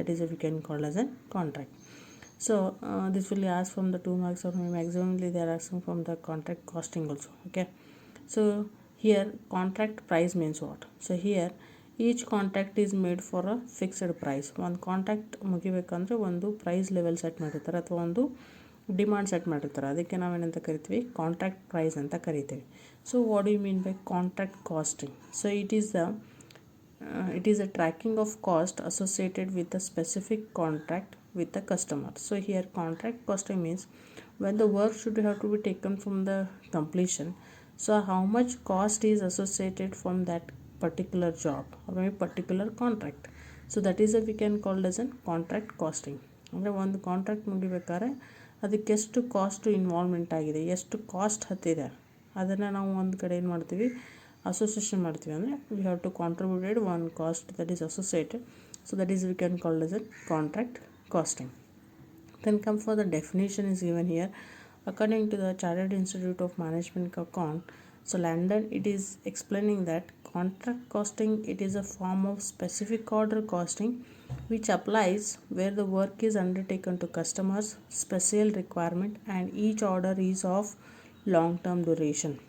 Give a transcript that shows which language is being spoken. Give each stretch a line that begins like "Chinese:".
English: That is we can call as a contract. So this will ask from the 2 marks, or maximally they are asking from the contract costing also. Okay, so here contract price means what? So here each contract is made for a fixed price.
Kannada: ಒಂದು contract ಮುಗಿಬೇಕಂದ್ರೆ ಒಂದು price level set ಮಾಡಿರ್ತಾರೆ ಅಥವಾ ಒಂದು demand set ಮಾಡಿರ್ತಾರೆ. ಅದಕ್ಕೆ ನಾವೇನಂತ ಕರಿತೀವಿ, contract price ಅಂತ ಕರಿತೀವಿ.
English: So what you mean by contract costing? So it is a tracking of cost associated with a specific contract with the customer. So here contract costing means when the work should have to be taken from the completion, so how much cost is associated from that particular job or maybe particular contract. So that is a we can call as a contract costing.
Kannada: ಅಂದರೆ ಒಂದು contract ಮುಗಿಬೇಕಾದ್ರೆ ಅದಕ್ಕೆ ಎಷ್ಟು cost involvement ಆಗಿದೆ, ಎಷ್ಟು cost ಹತ್ತಿದೆ, ಅದನ್ನು ನಾವು ಒಂದು ಕಡೆ ಏನು ಮಾಡ್ತೀವಿ, ಅಸೋಸಿಯೇಷನ್ ಮಾಡ್ತೀವಿ.
English: ಅಂದರೆ we have to contributed one cost that is associated. So that is we can call as a contract costing. Then come for the definition is given here. According to the Chartered Institute of Management Account, so London, it is explaining that contract costing, it is a form of specific order costing which applies where the work is undertaken to customers special requirement and each order is of long term duration.